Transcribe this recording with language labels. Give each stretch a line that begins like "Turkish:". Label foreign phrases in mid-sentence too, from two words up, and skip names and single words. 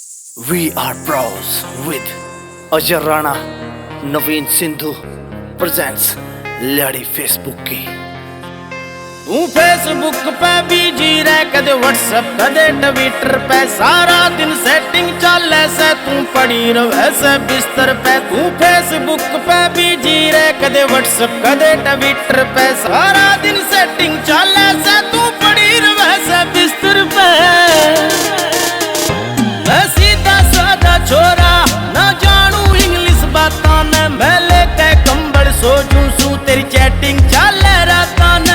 English: We are pros with
Haryanvi: अजय राणा नवीन सिंधु presents लड़ी फेसबुक की। तू फेसबुक पे बिजी रह, कदे व्हाट्सएप कदे ट्विटर पे, सारा दिन सेटिंग चाले से तू पड़ी रहे से बिस्तर पे। तू फेसबुक पे बिजी रह, कदे व्हाट्सएप कदे ट्विटर पे, सारा दिन सेटिंग चाले से तू पड़ी रहे से बिस्तर पे। मैं सीधा साधा छोरा ना जानू इंग्लिश बातां ने, मैं लेके कंबल सो जूं तेरी चैटिंग चाले रातां ने।